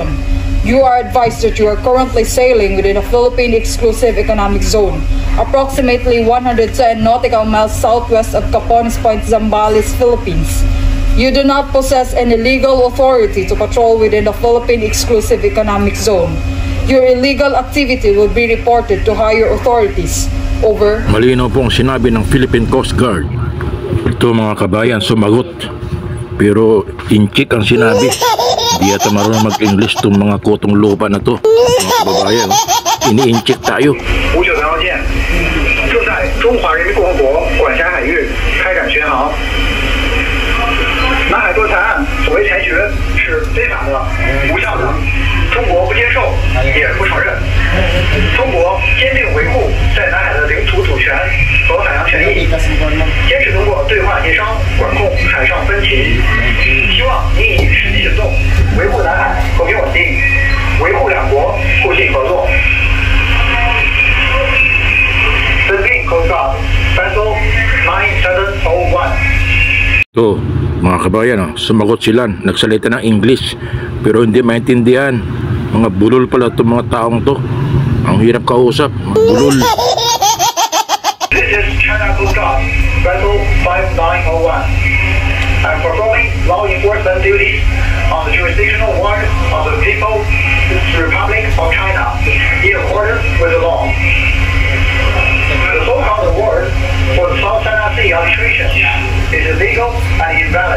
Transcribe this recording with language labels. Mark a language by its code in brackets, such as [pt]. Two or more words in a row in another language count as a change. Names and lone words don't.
[en] You are advised that you are currently sailing within the Philippine Exclusive Economic Zone, approximately 110 nautical miles southwest of Capones Point, Zambales, Philippines. You do not possess any legal authority to patrol within the Philippine Exclusive Economic Zone. Your illegal activity will be reported to higher authorities. Over. [tl] Malinaw pong sinabi ng Philippine Coast Guard. Ito mga kabayan, sumagot. Pero Inchik ang sinabi. Di ata marunong mag-English itong mga kotong lupa na to. Mga kababayan, ini-Inchik tayo. [zh] 59 号舰正在中华人民共和国管辖海域开展巡航。南海夺裁案所谓裁决是非法的、无效的，中国不接受，也不承认。中国坚定维护在南海的领土主权和海洋权益，坚持通过对话协商管控海上分歧。希望您以实际行动维护南海和平稳定，维护两国互信合作。Philippine Coast Guard Vessel 9701. [tl] So, mga kabayan, sumagot sila, nagsalita ng English pero hindi maintindihan. Mga bulol pala itong mga taong to. Ang hirap kausap, mga bulol. [en] This is China Coast Guard Vessel 5901. I'm performing law enforcement duties on the jurisdictional waters of the People's Republic of China in accordance with the law. The so-called award for the South China Sea arbitration is illegal and invalid.